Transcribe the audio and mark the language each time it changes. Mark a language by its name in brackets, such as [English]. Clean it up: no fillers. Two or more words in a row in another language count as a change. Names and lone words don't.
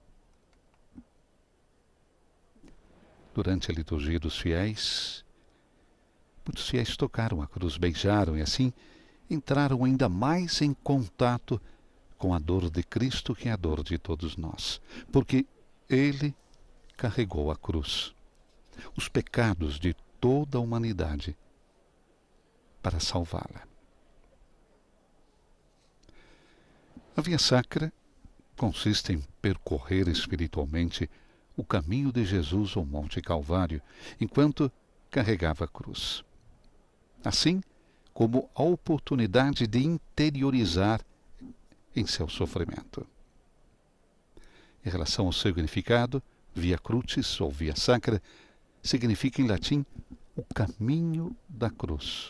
[Portuguese] Durante a liturgia dos fiéis, muitos fiéis tocaram a cruz, beijaram e assim entraram ainda mais em contato com a dor de Cristo, que é a dor de todos nós, porque Ele carregou a cruz, os pecados de toda a humanidade, para salvá-la. A Via Sacra consiste em percorrer espiritualmente o caminho de Jesus ao Monte Calvário, enquanto carregava a cruz. Assim como a oportunidade de interiorizar em seu sofrimento. Em relação ao significado, Via Crucis ou Via Sacra significa em latim o caminho da cruz.